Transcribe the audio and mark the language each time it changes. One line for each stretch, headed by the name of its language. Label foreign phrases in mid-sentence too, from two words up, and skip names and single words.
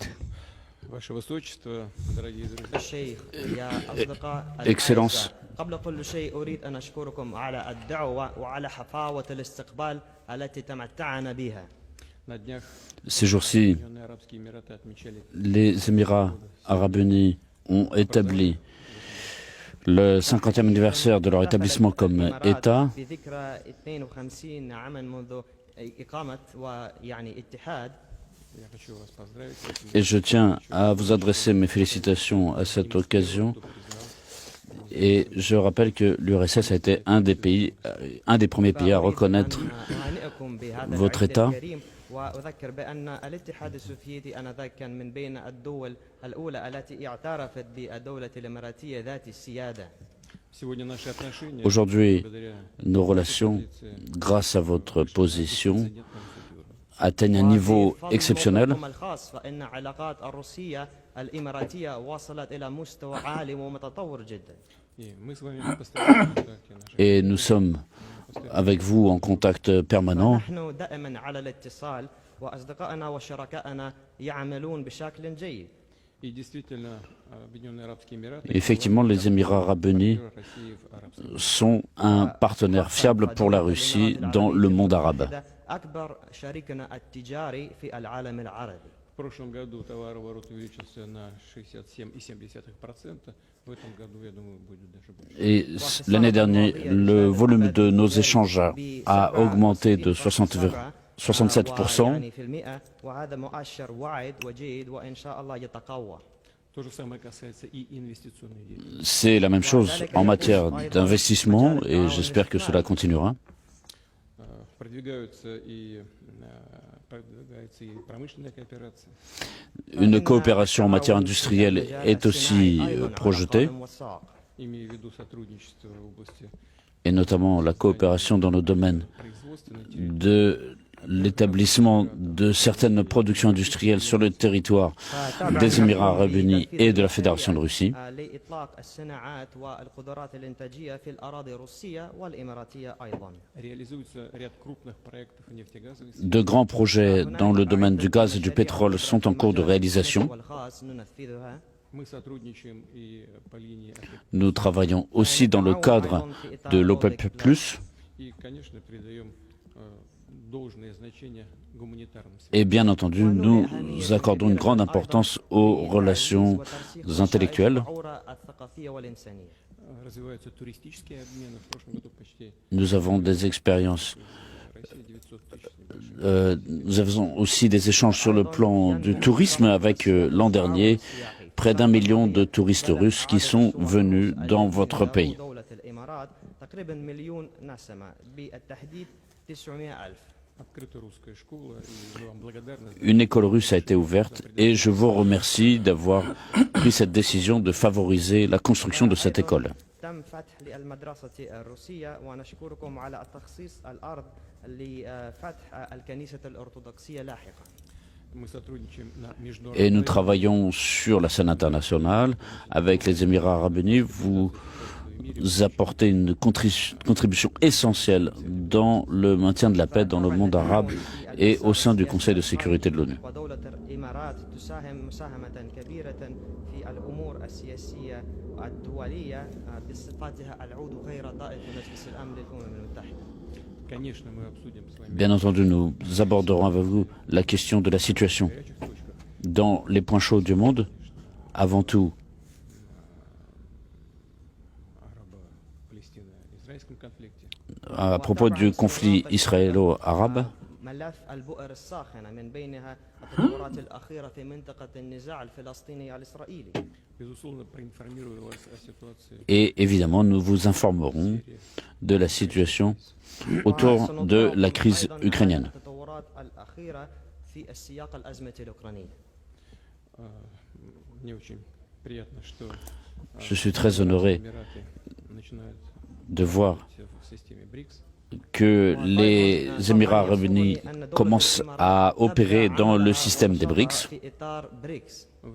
Russian: Ваше Высочество, дорогие друзья,
Arabic: الشيخ يا أصدقاء
French: Excellence.
Arabic: قبل كل شيء أريد أن أشكركم على الدعوة وعلى حفاوة الاستقبال التي تمتعنا بها.
Russian: на днях
French: Ces jours-ci,
Russian: Объединенные Арабские Эмираты отмечали
French: les Émirats arabes unis ont établi le 50e anniversaire de leur établissement comme État.
Arabic: بذكرى 52 عاما منذ إقامة ويعني اتحاد.
Russian: Я хочу вас поздравить с этим.
French: Et je tiens à vous adresser mes félicitations à cette occasion. Et je rappelle que l'URSS a été un des premiers pays à reconnaître
Arabic: أهنئكم بهذا
French: votre
Arabic: العيد
French: État.
Arabic: الكريم وأذكر بأن الاتحاد السوفيتي آنذاك كان من بين الدول الأولى التي اعترفت بالدولة الإماراتية ذات السيادة.
Russian: Сегодня наши отношения,
French: Aujourd'hui,
Russian: благодаря
French: nos relations, grâce à votre position,
Russian: президентам Сутюра,
French: atteignent un niveau
Arabic: وفي
French: exceptionnel.
Arabic: موقعكم الخاص فإن علاقات الروسية الإماراتية وصلت إلى مستوى عالي ومتطور جدا.
Russian: и мы с вами в постоянном контакте. Наши
French: Et nous sommes avec vous en contact permanent.
Arabic: نحن دائما على الاتصال وأصدقائنا وشركائنا يعملون بشكل جيد.
Russian: И действительно, Объединенные Арабские Эмираты
French: Effectivement, les Émirats arabes unis
Russian: России в арабском
French: sont un partenaire fiable pour la Russie dans le monde arabe.
Arabic: أكبر شريكنا التجاري في العالم العربي.
Russian: В прошлом году товарооборот увеличился на 67,7%. В этом году, я думаю, будет даже больше.
French: Et l'année dernière, le volume de nos échanges a augmenté de 67%.
Arabic: يعني في المئة وهذا مؤشر واعد وجيد وإن شاء الله يتقوى.
Russian: То же самое касается и инвестиционной деятельности.
French: C'est la même chose en matière d'investissement et j'espère que cela continuera.
Russian: Продвигаются и промышленная кооперация.
French: Une coopération en matière industrielle est aussi projetée,
Russian: Имею в виду сотрудничество в области
French: et notamment la coopération dans le domaine
Russian: производственной
French: de l'établissement de certaines productions industrielles sur le territoire des Émirats arabes unis et de la Fédération de Russie.
Arabic: لإطلاق الصناعات والقدرات الإنتاجية في الأراضي الروسية والإماراتية أيضا.
Russian: реализуется ряд крупных проектов нефтегазовых.
French: De grands projets dans le domaine du gaz et du pétrole sont en cours de réalisation.
Arabic: والخاص ننفذها.
Russian: Мы сотрудничаем и по линии
French: Nous travaillons aussi dans le cadre de l'OPEP+.
Russian: и, конечно, придаем должное значение гуманитарным связям.
French: Et bien entendu, nous accordons une grande importance aux relations intellectuelles.
Arabic: الثقافية والإنسانية.
Russian: Развиваются туристические обмены. В прошлом году почти
French: Nous avons des expériences.
Russian: Россия 900 тысяч.
French: Nous avons aussi des échanges sur le plan du tourisme avec l'an dernier près d'1 million de touristes russes qui sont venus dans votre pays.
Arabic: دولة الإمارات تقريبا مليون نسمة بالتحديد 900,000.
Russian: Открыта русская школа, и мы вам благодарны.
French: Une école russe a été ouverte et je vous remercie d'avoir pris cette décision de favoriser la construction de cette école.
Arabic: تم فتح للمدرسة الروسية ونشكركم على تخصيص الأرض لفتح الكنيسة الأرثوذكسية لاحقا.
French: Et nous travaillons sur la scène internationale avec les Émirats arabes unis. Vous apportez une contribution essentielle dans le maintien de la paix dans le monde arabe et au sein du Conseil de sécurité de l'ONU.
Arabic: ودولة الإمارات تساهم مساهمة كبيرة في الأمور السياسية الدولية بصفتها العضو غير ضائع في مجلس الأمن للأمم المتحدة.
French: Bien entendu, nous aborderons avec vous la question de la situation dans les points chauds du monde, avant tout à propos du conflit israélo-arabe.
Arabic: ملف البؤر الساخنة من بينها التطورات الأخيرة في منطقة النزاع الفلسطيني الإسرائيلي.
French: Et évidemment, nous vous informerons de la situation autour de la crise ukrainienne.
Arabic: التطورات الأخيرة في السياق الأزمة الأوكرانية.
French: Je suis très honoré de voir que les Émirats arabes unis commencent à opérer dans le système des BRICS.
Arabic: في إطار بريكس.